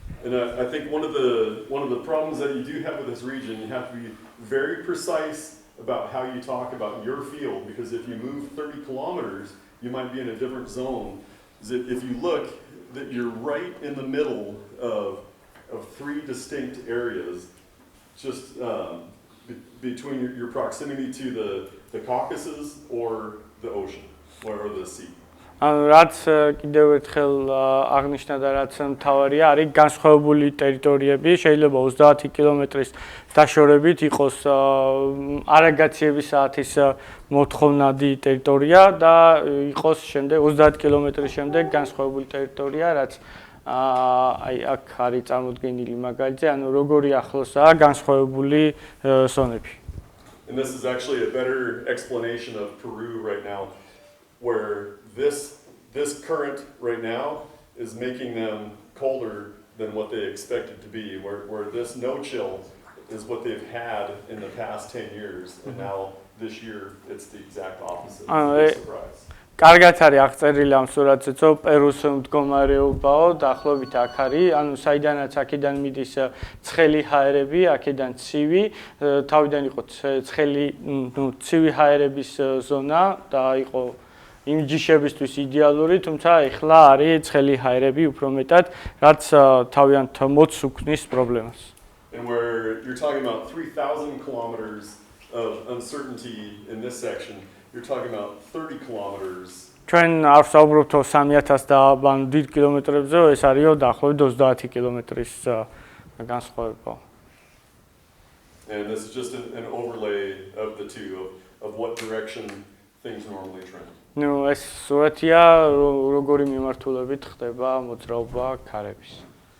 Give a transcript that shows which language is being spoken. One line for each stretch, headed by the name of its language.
English: And I think one of the problems that you do have with this region, you have to be very precise about how you talk about your field, because if you move 30 kilometers, you might be in a different zone. If you look, that you're right in the middle of three distinct areas, just between your proximity to the Caucasus or the ocean or the sea.
Georgian: ანუ რაც კიდევ ერთხელ აღნიშნა და რაც მთავარია, არის განსხვავებული ტერიტორიები, შეიძლება 30 კილომეტრის დაშორებით იყოს არაგაციების საათის მოთხოვნადი ტერიტორია და იყოს შემდეგ 30 კილომეტრის შემდეგ განსხვავებული ტერიტორია, რაც აი აქ არის წარმოდგენილი მაგალითზე, ანუ როგორი ახლოსაა განსხვავებული ზონები.
English: And this is actually a better explanation of Peru right now, where this current right now is making them colder than what they expected to be, where this no chill is what they've had in the past 10 years, and now this year it's the exact opposite. It's a surprise.
Georgian: კარგად არის აღწერილი ამ სურათზეც, პერუს მდგომარეობაო, დაახლოებით აქ არის, ანუ საიდანაც აქედან მიდის ცხელი ჰაერები, აქედან ცივი, თავიდან იყო ცხელი, ცივი ჰაერების ზონა და იყო იმ ჯიშებისთვის იდეალური, თუმცა ეხლა არის ცხელი ჰაერები უფრო მეტად, რაც თავიანთ მოცს უქმნის პრობლემას.
English: And where you're talking about 3,000 kilometers of uncertainty in this section, you're talking about 30 kilometers.
Georgian: ჩვენ არ ვსაუბრობთ 3,000 და ან დიდ კილომეტრებზე, ეს არისო დაახლოებით 30 კილომეტრის განსხვავება.
English: And this is just an overlay of the two, of what direction things normally trend.
Georgian: ნუ ეს სურათია როგორი მიმართულებით ხდება მოძრაობა ქარების.